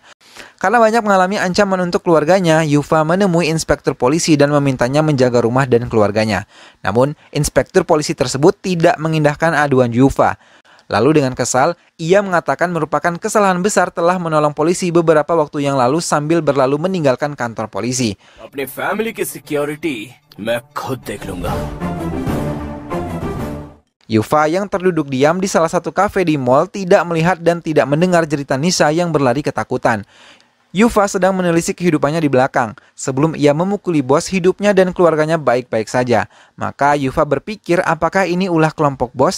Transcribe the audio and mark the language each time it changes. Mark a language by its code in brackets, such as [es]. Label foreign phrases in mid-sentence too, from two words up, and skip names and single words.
[id] Karena banyak mengalami ancaman untuk keluarganya, Yufa menemui inspektur polisi dan memintanya menjaga rumah dan keluarganya. Namun, inspektur polisi tersebut tidak mengindahkan aduan Yufa. Lalu dengan kesal, ia mengatakan merupakan kesalahan besar telah menolong polisi beberapa waktu yang lalu sambil berlalu meninggalkan kantor polisi. [hi] अपने फैमिली की सिक्योरिटी मैं खुद देख लूंगा. [id] Yufa yang terduduk diam di salah satu kafe di mall tidak melihat dan tidak mendengar jeritan Nisa yang berlari ketakutan. Yufa sedang menelisik kehidupannya di belakang. Sebelum ia memukuli bos, hidupnya dan keluarganya baik-baik saja. Maka Yufa berpikir apakah ini ulah kelompok bos?